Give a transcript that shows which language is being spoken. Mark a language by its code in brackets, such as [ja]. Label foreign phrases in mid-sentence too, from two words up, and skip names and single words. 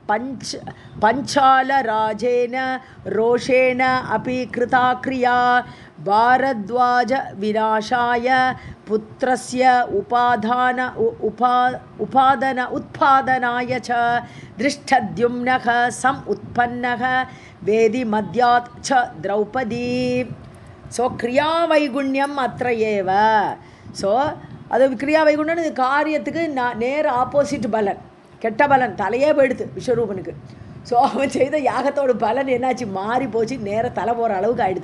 [sa] पञ्चालराजेन रोषेण अपि कृता क्रिया भारद्वाज विनाशाय पुत्रस्य उत्पादनाय च दृष्टद्युम्नः समुत्पन्नः वेदि मद्यात् च द्रौपदी. ஸோ क्रिया वैगुण्यम् अत एव. [ta] ஸோ அது [sa] क्रिया वैकुण्टन् [ta] இது காரியத்துக்கு நேர் ஆப்போசிட் பலன், கெட்ட பலன், தலையே போயிடுது விஸ்வரூபனுக்கு. ஸோ அவன் செய்த யாகத்தோட பலன் என்னாச்சு, மாறி போச்சு, நேர தலை போகிற அளவுக்கு ஆயிடுது.